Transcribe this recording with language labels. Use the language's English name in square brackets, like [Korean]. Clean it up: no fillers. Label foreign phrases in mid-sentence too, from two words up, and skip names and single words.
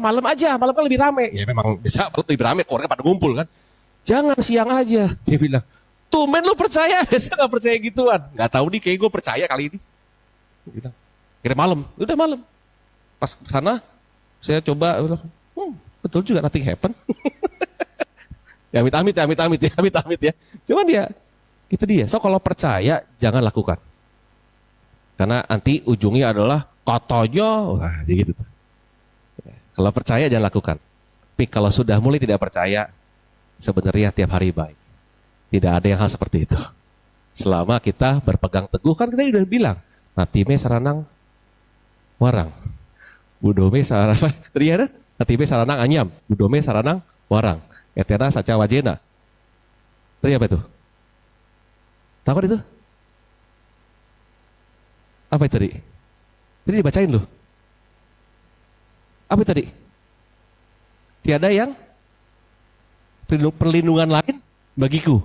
[Indonesian] Malam aja, malam kan lebih rame. Ya memang bisa lebih rame, keluarga pada ngumpul kan. Jangan siang aja. Dia bilang, tumben lu percaya, biasa gak percaya gituan. Gak tahu nih, kayak gue percaya kali ini. Dia bilang, kira malam, udah malam. Pas sana, saya coba, betul juga, [English] nothing happen. [Indonesian] Ya amit-amit ya. Cuman dia, itu dia. So kalau percaya, jangan lakukan. Karena nanti ujungnya adalah katanya, wah gitu tuh. Kalau percaya jangan lakukan. Tapi kalau sudah mulai tidak percaya, sebenarnya tiap hari baik. Tidak ada yang hal seperti itu. Selama kita berpegang teguh, kan kita sudah bilang, [Pali] natime saranang warang. Budome saranang, [Indonesian] tadi ada? [Pali] Natime saranang anyam. Budome saranang warang. Etena saca wajena. [Indonesian] Tadi apa itu? Tahu kan itu? Apa itu tadi? Tadi dibacain loh. Apa tadi? Tiada yang perlindungan lain bagiku.